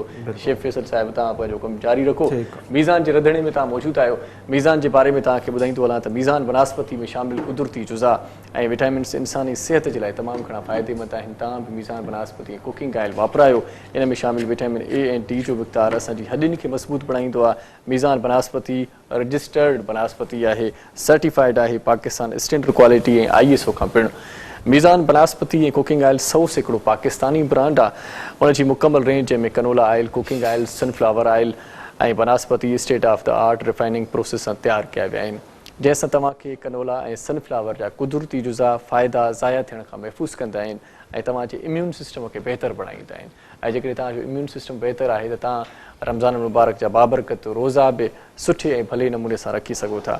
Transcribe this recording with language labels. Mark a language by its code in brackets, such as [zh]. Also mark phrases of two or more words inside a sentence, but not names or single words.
[sd] शेफ़ फैसल साहिबु, तव्हां पंहिंजो कमु जारी रखो। मीज़ान जे रंधिणे में तव्हां मौजूदु आहियो। मीज़ान जे बारे में तव्हांखे ॿुधाईंदो हलां त मीज़ान वनस्पति में शामिल कुदरती जुज़ा ऐं विटामिन्स इंसानी सिहत जे लाइ तमामु घणा फ़ाइदेमंद आहिनि। तव्हां बि मीज़ान वनस्पति ऐं [en] cooking oil [sd] वापरायो। इन में शामिल [en] vitamin A [sd] ऐं डी जो मिक़दारु असांजी हॾियुनि खे मज़बूत बणाईंदो आहे। मीज़ान वनस्पति रजिस्टर्ड वनस्पति आहे, सर्टिफाइड आहे पाकिस्तान स्टैंडर्ड क्वालिटी ऐं ISO खां पिणु। मीज़ान वनस्पति ऐं [en] cooking oil [sd] 100% पाकिस्तानी ब्रांड आहे। उनजी मुकमल रेंज जंहिंमें [en] canola oil, cooking oil, sunflower oil [sd] ऐं वनस्पति [en] state of the art refining process [sd] सां तयारु कया विया आहिनि, जंहिंसां तव्हांखे कनोला ऐं सनफ्लावर जा कुदरती जुज़ा फ़ाइदा ज़ाया थियण खां महफ़ूज़ कंदा आहिनि ऐं तव्हांजे [en] immune system [sd] खे बहितर बणाईंदा आहिनि। ऐं जेकॾहिं तव्हांजो [en] immune system [sd] बहितर आहे त तव्हां रमज़ान मुबारक जा बाबरकत रोज़ा बि सुठे ऐं भले नमूने सां रखी सघो था।